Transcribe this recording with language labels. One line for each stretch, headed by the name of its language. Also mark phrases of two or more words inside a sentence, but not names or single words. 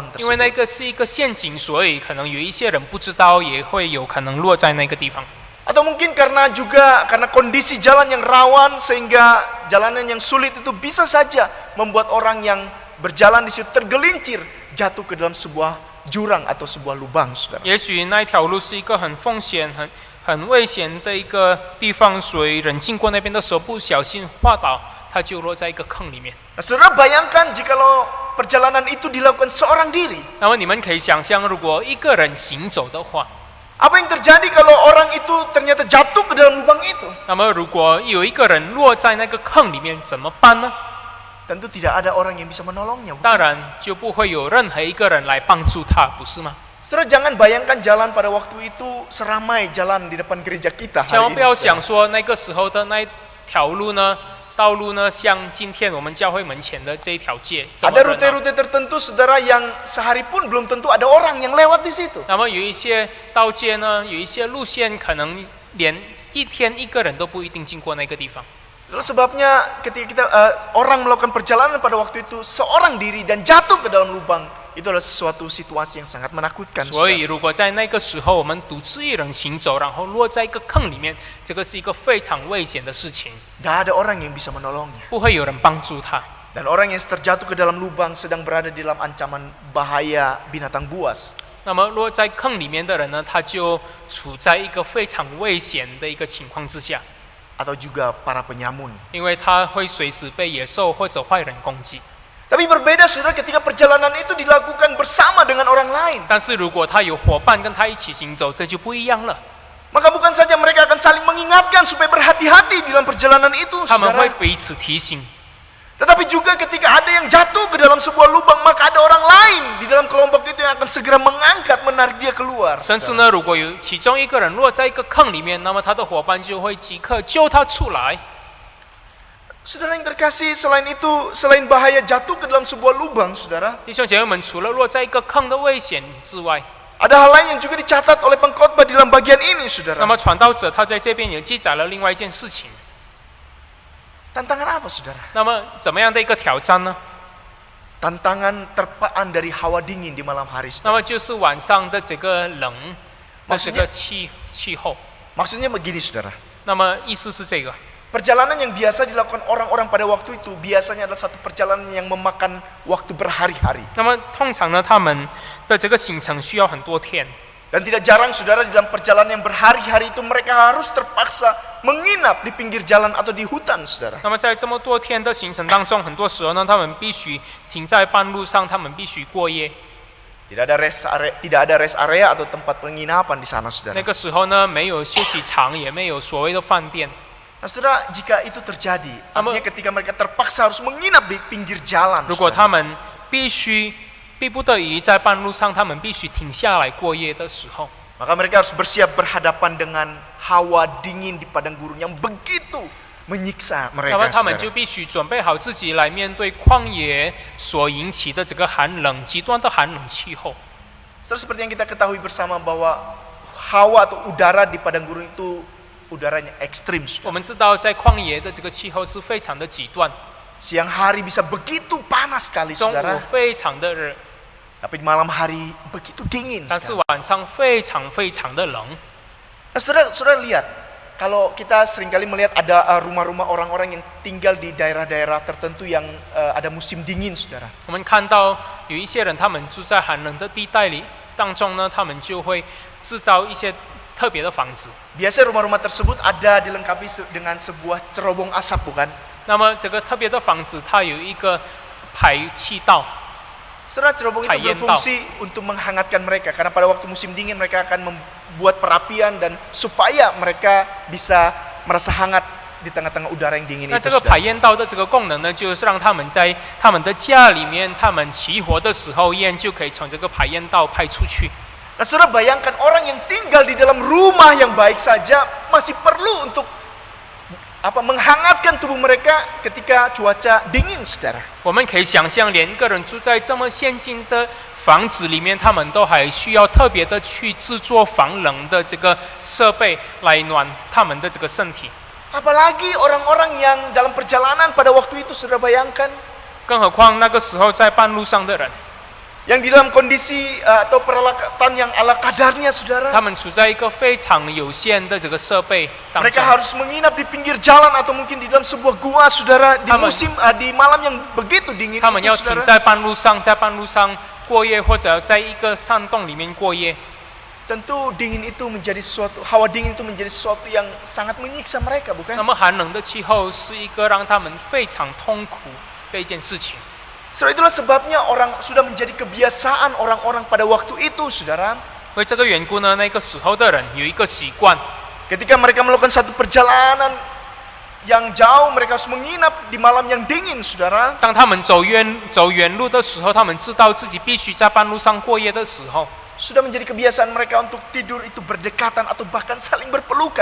Chinese: 因为
Indonesian: tersebut.
Chinese: 那个是一个陷阱，所以可能有一些人不知道，也会有可能落在那个地方。
Indonesian: Atau mungkin karena kondisi jalan yang rawan sehingga jalanan yang sulit itu bisa saja membuat orang yang berjalan di situ tergelincir jatuh ke dalam sebuah jurang atau sebuah lubang, saudara.
Chinese: 也许那条路是一个很风险、很危险的一个地方，所以人经过那边的时候不小心滑倒，他就落在一个坑里面。
Indonesian: Nah, saudara bayangkan jikalau perjalanan itu dilakukan seorang diri.
Chinese: 那么你们可以想象，如果一个人行走的话，
Indonesian: Apa yang terjadi kalau orang itu ternyata jatuh ke dalam lubang itu?
Chinese: 那么如果有一个人落在那个坑里面，怎么办呢？
Indonesian: Tentu tidak ada orang yang bisa menolongnya.
Chinese: 当然就不会有任何一个人来帮助他，不是吗？
Indonesian: Saudara, jangan bayangkan jalan pada waktu itu seramai jalan di depan gereja kita
Chinese: 千万
Indonesian: hari
Chinese: 不要
Indonesian: ini.
Chinese: 想
Indonesian: saudara.
Chinese: 说那个时候的那条路呢，道路呢，像今天我们教会门前的这一条街这么
Indonesian: Ada
Chinese: 热闹。
Indonesian: rute-rute tertentu, saudara, yang sehari pun belum tentu ada orang yang lewat di situ.
Chinese: 那么有一些道街呢，有一些路线可能连一天一个人都不一定经过那个地方。
Indonesian: Lalu sebabnya ketika orang melakukan perjalanan pada waktu itu seorang diri dan jatuh ke dalam lubang, itu adalah sesuatu situasi yang sangat menakutkan.
Chinese: 所以，如果在那个时候我们独自一人行走，然后落在一个坑里面，这个是一个非常危险的事情，
Indonesian: Gak ada orang yang bisa menolongnya.
Chinese: 不会有人帮助他。
Indonesian: Dan orang yang terjatuh ke dalam lubang sedang berada di dalam ancaman bahaya binatang buas.
Chinese: 那么落在坑里面的人呢，他就处在一个非常危险的一个情况之下，
Indonesian: Atau juga para penyamun.
Chinese: 因为他会随时被野兽或者坏人攻击。
Indonesian: Tapi berbeda, saudara, ketika perjalanan itu dilakukan bersama dengan orang lain.
Chinese: 但是如果他有伙伴跟他一起行走，这就不一样了。
Indonesian: Maka bukan saja mereka akan saling mengingatkan supaya berhati-hati di dalam perjalanan itu,
Chinese: 他们会
Indonesian: saudara.
Chinese: 彼此提醒，
Indonesian: Tetapi juga ketika ada yang jatuh ke dalam sebuah lubang, maka ada orang lain di dalam kelompok itu yang akan segera mengangkat, menarik dia keluar.
Chinese: 甚至
Indonesian: saudara.
Chinese: 呢，如果有其中一个人落在一个坑里面，那么他的伙伴就会即刻救他出来。
Indonesian: Saudara yang terkasih, selain bahaya jatuh ke dalam sebuah lubang, saudara,
Chinese: 弟兄姐妹们，除了落在一个坑的危险之外，
Indonesian: ada hal lain yang juga dicatat oleh pengkhotbah di dalam bagian ini,
Chinese: 那
Indonesian: saudara.
Chinese: 么传道者他在这边也记载了另外一件事情。
Indonesian: Tantangan apa, saudara?
Chinese: 那么怎么样的一个挑战呢？
Indonesian: Tantangan terpaan dari hawa dingin di malam hari,
Chinese: 那
Indonesian: saudara.
Chinese: 么就是晚上的这个冷的这个气候。
Indonesian: Maksudnya begini, saudara.
Chinese: 那么意思是这个，
Indonesian: Perjalanan yang biasa dilakukan orang-orang pada waktu itu biasanya adalah satu perjalanan yang memakan waktu berhari-hari.
Chinese: 那么通常呢，他们的这个行程需要很多天。
Indonesian: Dan tidak jarang, saudara, di dalam perjalanan yang berhari-hari itu mereka harus terpaksa menginap di pinggir jalan atau di hutan, saudara.
Chinese: 那么在这么多天的行程当中，很多时候呢，他们必须停在半路上，他们必须过夜。
Indonesian: Tidak ada
English: rest area
Indonesian: atau tempat penginapan di sana,
Chinese: 那
Indonesian: saudara.
Chinese: 个时候呢，没有休息场，也没有所谓的饭店。
Indonesian: Nah, saudara, jika itu terjadi, artinya ketika mereka terpaksa harus menginap di pinggir jalan,
Chinese: 如果
Indonesian: saudara,
Chinese: 他们逼不得已在半路上，他们必须停下来过夜的时候，
Indonesian: maka mereka harus bersiap berhadapan dengan hawa dingin di padang gurun yang begitu menyiksa
Chinese: 那么
Indonesian: mereka,
Chinese: 他们就
Indonesian: saudara.
Chinese: 必须准备好自己来面对旷野所引起的这个寒冷、极端的寒冷气候。
Indonesian: Saudara, seperti yang kita ketahui bersama bahwa hawa atau udara di padang gurun itu udaranya ekstrim,
Chinese: 我们知道，在旷野的这个气候是非常的极端，
Indonesian: siang hari bisa begitu panas sekali,
Chinese: 中午
Indonesian: saudara,
Chinese: 非常的热，
Indonesian: tapi di malam hari begitu dingin
Chinese: 但是
Indonesian: sekali.
Chinese: 晚上非常的冷。
Indonesian: Nah, saudara lihat, kalau kita seringkali melihat ada rumah-rumah orang-orang yang tinggal di daerah-daerah tertentu yang ada musim dingin, saudara.
Chinese: 我们看到有一些人，他们住在寒冷的地带里当中呢，他们就会制造一些特别的房子。
Indonesian: Biasanya rumah-rumah tersebut ada dilengkapi dengan sebuah cerobong asap, bukan?
Chinese: 那么这个特别的房子，它有一个排气道，
Indonesian: Saudara, cerobong itu Payen berfungsi untuk menghangatkan mereka, karena pada waktu musim dingin mereka akan membuat perapian dan supaya mereka bisa merasa hangat di tengah-tengah udara yang dingin
Chinese: 那
Indonesian: itu,
Chinese: 这个
Indonesian: saudara.
Chinese: 排烟道的这个功能呢，就是让他们在他们的家里面，他们起火的时候，烟就可以从这个排烟道排出去。
Indonesian: Nah, saudara, bayangkan orang yang tinggal di dalam rumah yang baik saja masih perlu untuk menghangatkan tubuh mereka ketika cuaca dingin, saudara.
Chinese: 我们可以想象，连一个人住在这么先进的房子里面，他们都还需要特别的去制作防冷的这个设备来暖他们的这个身体。
Indonesian: Apalagi orang-orang yang dalam perjalanan pada waktu itu, saudara bayangkan,
Chinese: 更何况那个时候在半路上的人，
Indonesian: yang di dalam kondisi atau peralatan yang ala kadarnya,
Chinese: 他
Indonesian: saudara.
Chinese: 们处在一个非常有限的这个设备当
Indonesian: Mereka
Chinese: 中，
Indonesian: harus menginap di pinggir jalan atau mungkin di dalam sebuah gua, saudara, di Aman. di malam yang begitu dingin
Chinese: 他们
Indonesian: itu,
Chinese: 要停
Indonesian: saudara.
Chinese: 在半路上，在半路上过夜，或者在一个山洞里面过夜。
Indonesian: Tentu hawa dingin itu menjadi sesuatu yang sangat menyiksa mereka,
Chinese: 那
Indonesian: bukan?
Chinese: 么寒冷的气候是一个让他们非常痛苦的一件事情。
Indonesian: Saudara, itulah sebabnya orang sudah menjadi kebiasaan orang-orang pada waktu itu, saudara.
Chinese: 为这个缘故呢，那个时候的人有一个习惯，
Indonesian: Ketika mereka melakukan satu perjalanan yang jauh, mereka harus menginap di malam yang dingin, saudara.
Chinese: 当他们走远路的时候，他们知道自己必须在半路上过夜的时候，
Indonesian: Sudah menjadi kebiasaan mereka untuk tidur itu berdekatan atau bahkan saling berpelukan,